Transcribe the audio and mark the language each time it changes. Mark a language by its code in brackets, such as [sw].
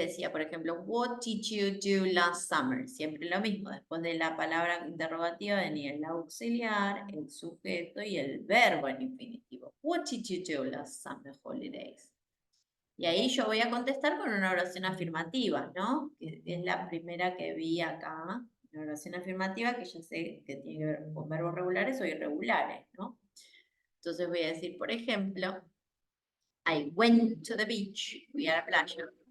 [es] Decía, por ejemplo, [en] what did you do last summer? [es] Siempre lo mismo, después de la palabra interrogativa venía el auxiliar, el sujeto y el verbo en infinitivo. [en] What did you do last summer holidays? [es] Y ahí yo voy a contestar con una oración afirmativa, ¿no? Que es la primera que vi acá, una oración afirmativa que yo sé que tiene que ver con verbos regulares o irregulares, ¿no? Entonces voy a decir, por ejemplo, [en] I went to the beach, [es] fui a la playa.